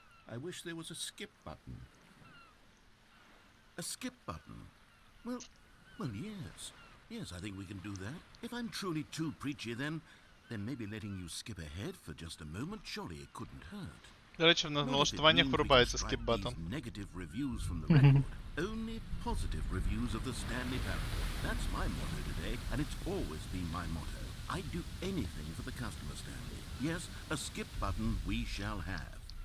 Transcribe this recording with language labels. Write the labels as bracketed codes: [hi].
[en] I wish there was a skip button. A skip button? Well, yes. Yes, I think we can do that. If I'm truly too preachy, then maybe letting you skip ahead for just a moment, surely it couldn't hurt. [uk] До речі, в налаштуваннях вирубається skip button. [en] Negative reviews from the record. Only positive reviews of the Stanley Parable. That's my motto today, and it's always been my motto. I'd do anything for the customer, Stanley. Yes, a skip button we shall have.